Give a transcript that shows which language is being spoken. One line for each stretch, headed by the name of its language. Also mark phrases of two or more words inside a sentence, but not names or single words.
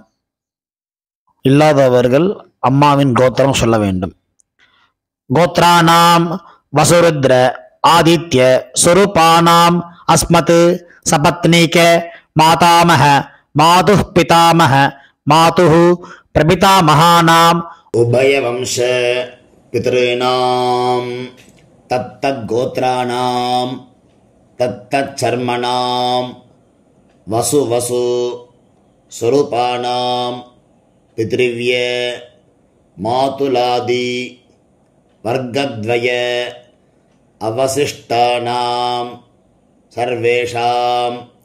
Tamil: இல்லாதவர்கள் அம்மாவின் கோத்திரம் சொல்ல வேண்டும்.
Sanskrit: गोत्राणां वसुरुद्र आदित्य स्वरूपाणां अस्मत् सपत्नीक मातामह मातुः पितामह मातुः प्रपितामहानां उभयवंश पितॄणां तत्तद्गोत्राणां तत्तच्छर्मणां वसु वसु स्वरूपाणां पितृव्य मातुलादि वर्गद्वय अवशिष्टानां सर्वेषां